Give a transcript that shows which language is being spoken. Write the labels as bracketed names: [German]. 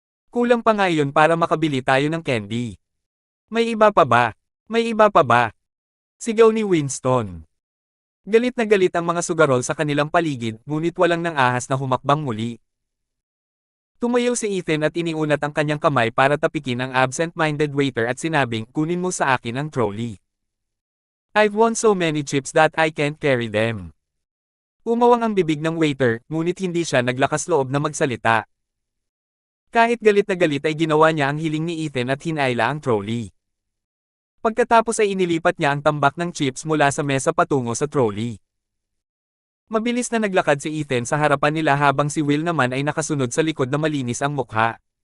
[Filipino] Kulang pa nga iyon para makabili tayo ng candy. May iba pa ba? May iba pa ba? Sigaw ni Winston. Galit na galit ang mga sugarol sa kanilang paligid, ngunit walang nang ahas na humakbang muli. Tumayo si Ethan at iniunat ang kanyang kamay para tapikin ang absent-minded waiter at sinabing, kunin mo sa akin ang trolley. [English] I've won so many chips that I can't carry them. [Filipino] Umawang ang bibig ng waiter, ngunit hindi siya naglakas loob na magsalita. Kahit galit na galit ay ginawa niya ang hiling ni Ethan at hinayla ang trolley. Pagkatapos ay inilipat niya ang tambak ng chips mula sa mesa patungo sa trolley. Mabilis na naglakad si Ethan sa harapan nila habang si Will naman ay nakasunod sa likod na malinis ang mukha.